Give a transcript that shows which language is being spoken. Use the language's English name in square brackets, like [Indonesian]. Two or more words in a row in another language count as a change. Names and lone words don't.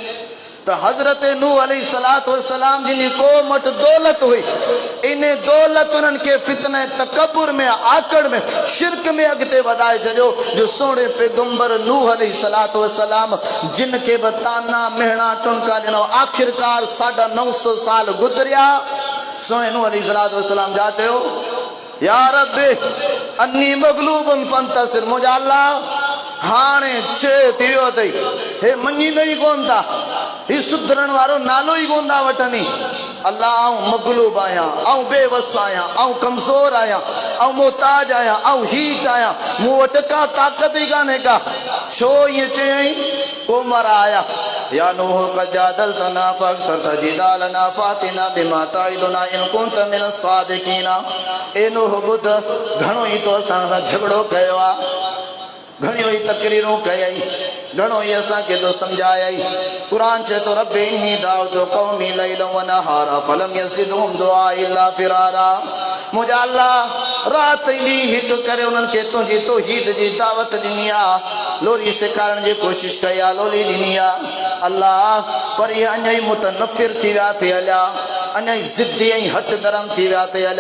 [Sindhi] तो हज़रत नूह [Arabic] عليه الصلاة والسلام [Sindhi] जिन क़ौम वटि दौलत हुई, इन दौलत उन्हनि खे फितने तकबुर में, आकड़ में, शिरक में अॻिते वधाए छॾियो। जो सोणे पैगंबर नूह [Arabic] عليه الصلاة والسلام [Sindhi] जिन खे बि ताना मेहणा टुनका ॾिनो, आख़िरकार 950 साल गुज़रिया। सोणे नूह [Arabic] عليه الصلاة والسلام [Sindhi] जा चयो, [Arabic] يا ربي أني مغلوب فانتصر, [Sindhi] मुंहिंजा अल्लाह हाणे छे थी वियो अथई, हे मञींदो ई कोन था, ही सुधरण वारो नालो ई कोन था वठनि। अल्लाह आऊं मग़लूब आहियां, आऊं बेवस आहियां, आऊं कमज़ोर आहियां, आऊं मोहताज आहियां, आऊं हीच आहियां, मूं वटि का ताक़त ई कान्हे का। छो ईअं चयईं? [Arabic] को मरा आया, يا نوح قد جادلتنا فأكثرت جدالنا فأتنا بما تعدنا إن كنت من الصادقين. [Sindhi] ए नूह ॿुध, घणो ई तो असां सां झगड़ो कयो आहे, घणियूं ई तकरीरूं कयई, घणो ई असांखे तो सम्झायई। क़ुरान चए थो, [Arabic] رب إني دعوت قومي ليلا ونهارا فلم يزدهم دعائي إلا فرارا. [Sindhi] मुंहिंजा अल्लाह राति ॾींहुं हिकु करे उन्हनि खे तुंहिंजी तौहीद जी दावत ॾिनी आहे, लोरी सेखारण जी कोशिशि कई आहे, लोरी ॾिनी आहे अल्लाह, पर इहे अञा ई मुतनफ़िर थी विया थी हलिया, अञा ई ज़िद्दी ऐं हट धर्म थी विया थी हलिया।